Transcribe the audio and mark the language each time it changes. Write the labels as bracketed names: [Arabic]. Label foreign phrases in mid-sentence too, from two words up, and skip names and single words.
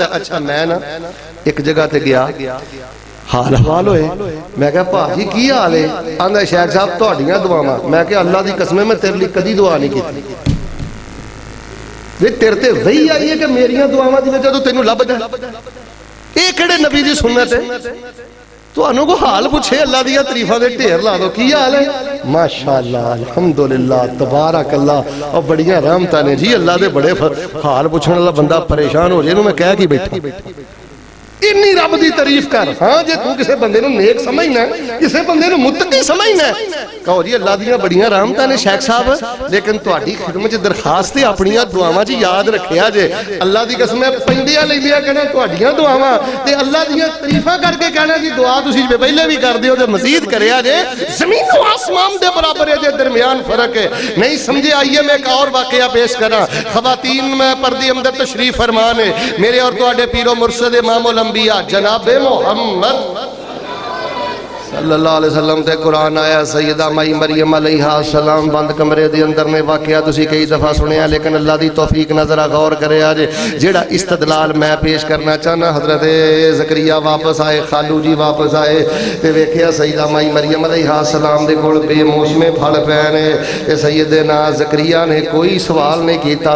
[Punjabi] اچھا میں نا اک جگہ تے گیا، حال احوال ہوئے، میں کہیا بھاجی کی حال اے، آندا شیخ صاحب تہاڈیاں دعاواں. میں کہیا اللہ دی قسم میں تیرے لئی کدی دعا نہیں کی، وے تیرے تے وحی آئی اے کہ میریاں دعاواں دی وجہ توں تینوں لبھدا. ایہ کیہڑے نبی دی سنت اے? تہانوں کو حال پچھے اللہ دی تعریفاں دے ڈھیر لا دو، کی حال اے? [Arabic] ما شاء الله الحمد لله تبارك الله, [Punjabi] اور بڑیاں رحمتاں نے جی اللہ دے بڑے. حال پچھن والا بندہ پریشان ہو جائے ایہنوں میں کہہ کے بیٹھا اینی رب دی تعریف کر. ہاں جے تو کسے بندے نوں نیک سمجھنا، کسے بندے نوں متقی سمجھنا، کہو جی اللہ دیاں بڑیاں رحمتاں نے شیخ صاحب، لیکن تہاڈی خدمت چ درخواست اے اپنیاں دعاواں چ یاد رکھیا جے. اللہ دی قسم اے پیندیاں لیندیاں کہنا تہاڈیاں دعاواں تے اللہ دیاں تعریفاں کرکے کہنا جی دعا تسیں پہلے بھی کردے ہو تے مزید کریا جے. زمین و آسمان دے برابر اے جے، درمیان فرق اے. نہیں سمجھے آئیے میں اک ہور واقعہ پیش کراں۔ خواتین میں پردے اندر تشریف فرما نیں، میرے اور تہاڈے پیر و مرشد امام الانبیاء جنابِ محمد [Arabic] صلى الله عليه وسلم [Punjabi] تے قرآن آیا. سیدہ مائی مریم [Arabic] عليها السلام [Punjabi] بند کمرے دے اندر نے واقعہ تسی کئی دفعہ سنیا، لیکن اللہ دی توفیق نال ذرا غور کرے اج جیہڑا استدلال میں پیش کرنا چاہنا. حضرت زکریا واپس آئے، خالو جی واپس آئے تے ویکھیا سیدہ مائی مریم [Arabic] عليها السلام [Punjabi] دے کول بے موسمے پھل پئے نے تے سیدنا زکریا نے کوئی سوال نہیں کیتا.